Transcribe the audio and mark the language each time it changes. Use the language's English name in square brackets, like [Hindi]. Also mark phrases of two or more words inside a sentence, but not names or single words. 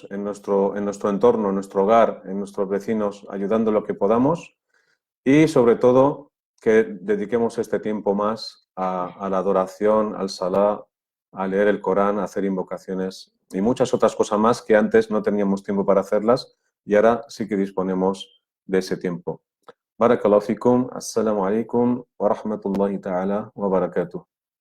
[Spanish] en nuestro entorno, en nuestro hogar, en nuestros vecinos, ayudando lo que podamos y sobre todo que dediquemos este tiempo más a la adoración, al salá, a leer el Corán, a hacer invocaciones y muchas otras cosas más que antes no teníamos tiempo para hacerlas y ahora sí que disponemos de ese tiempo. [Arabic] بارك الله فيكم، السلام عليكم ورحمة الله تعالى وبركاته.